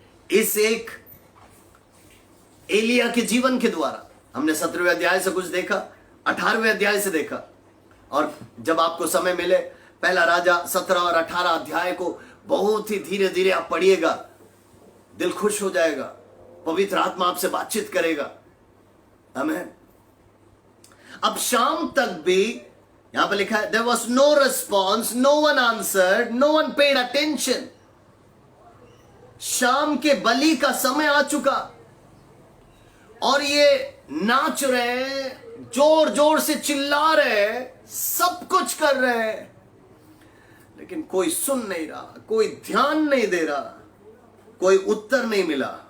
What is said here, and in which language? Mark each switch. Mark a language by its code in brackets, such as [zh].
[hi] इस एक एलिया के जीवन के द्वारा हमने 17वें अध्याय से कुछ देखा, 18वें अध्याय से देखा, और जब आपको समय मिले पहला राजा 17 और 18 अध्याय को बहुत ही धीरे धीरे आप पढ़िएगा, दिल खुश हो जाएगा, पवित्र आत्मा आपसे बातचीत करेगा। आमीन। अब शाम तक भी यहां पर लिखा है [en] there was no response, no one answered, no one paid attention। [hi] शाम के बलि का समय आ चुका और ये नाच रहे हैं, जोर जोर से चिल्ला रहे हैं, सब कुछ कर रहे हैं, लेकिन कोई सुन नहीं रहा, कोई ध्यान नहीं दे रहा, कोई उत्तर नहीं मिला।